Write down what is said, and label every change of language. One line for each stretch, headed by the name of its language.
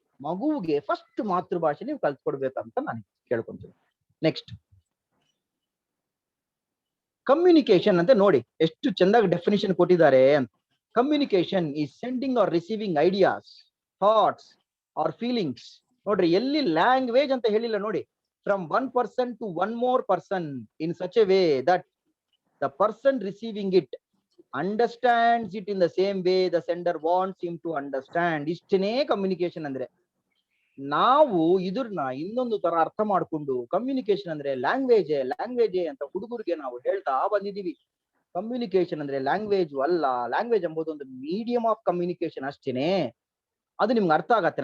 Kannada: ಮಗುವಿಗೆ ಫಸ್ಟ್ ಮಾತೃಭಾಷೆ ನೀವು ಕಲ್ತ್ಕೊಡ್ಬೇಕಂತ ನಾನು ಕೇಳ್ಕೊಂತೀನಿ. ನೆಕ್ಸ್ಟ್, ಕಮ್ಯುನಿಕೇಶನ್ ಅಂತ ನೋಡಿ ಎಷ್ಟು ಚಂದಾಗಿ ಡೆಫಿನಿಷನ್ ಕೊಟ್ಟಿದ್ದಾರೆ ಅಂತ.
English: Communication is sending or receiving ideas, thoughts or feelings.
Kannada: ನೋಡ್ರಿ, ಎಲ್ಲಿ ಲ್ಯಾಂಗ್ವೇಜ್ ಅಂತ ಹೇಳಿಲ್ಲ ನೋಡಿ.
English: From 1 person to 1 more person in such a way that the person receiving it understands it in the same way the sender wants him to understand.
Kannada: ಇಷ್ಟನೇ communication ಅಂದ್ರೆ. ನಾವು ಇದ್ರನ್ನ ಇನ್ನೊಂದು ತರ ಅರ್ಥ ಮಾಡ್ಕೊಂಡು ಕಮ್ಯುನಿಕೇಶನ್ ಅಂದ್ರೆ ಲ್ಯಾಂಗ್ವೇಜ್ ಅಂತ ಹುಡುಗರಿಗೆ ನಾವು ಹೇಳ್ತಾ ಬಂದಿದೀವಿ. ಕಮ್ಯುನಿಕೇಶನ್ ಅಂದ್ರೆ ಲ್ಯಾಂಗ್ವೇಜ್ ಅಲ್ಲ. ಲ್ಯಾಂಗ್ವೇಜ್ ಎಂಬುದು ಒಂದು ಮೀಡಿಯಂ ಆಫ್ ಕಮ್ಯುನಿಕೇಶನ್ ಅಷ್ಟೇನೆ. ಅದು ನಿಮ್ಗೆ ಅರ್ಥ ಆಗತ್ತೆ.